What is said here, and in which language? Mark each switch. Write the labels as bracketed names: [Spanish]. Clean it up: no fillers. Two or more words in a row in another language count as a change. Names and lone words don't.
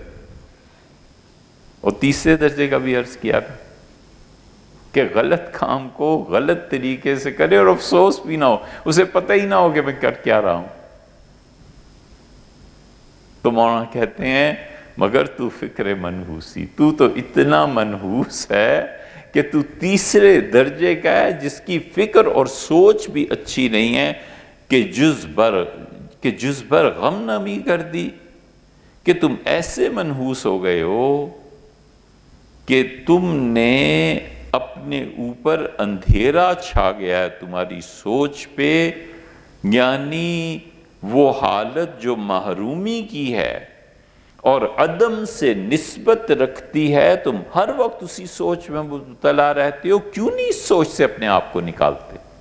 [Urdu] اور تیسرے درجے کا بھی عرض کیا تھا کہ غلط کام کو غلط طریقے سے کرے اور افسوس بھی نہ ہو، اسے پتہ ہی نہ ہو کہ میں کر کیا رہا ہوں۔ تو مولانا کہتے ہیں [Persian] مگر تو فکر منحوسی، [Urdu] تو اتنا منحوس ہے کہ تو تیسرے درجے کا ہے جس کی فکر اور سوچ بھی اچھی نہیں ہے، کہ [Persian] جز بر غم نمی کر دی، [Urdu] کہ تم ایسے منحوس ہو گئے ہو کہ تم نے اپنے اوپر اندھیرا چھا گیا ہے تمہاری سوچ پہ، یعنی وہ حالت جو محرومی کی ہے اور عدم سے نسبت رکھتی ہے، تم ہر وقت اسی سوچ میں مبتلا رہتے ہو، کیوں نہیں اس سوچ سے اپنے آپ کو نکالتے؟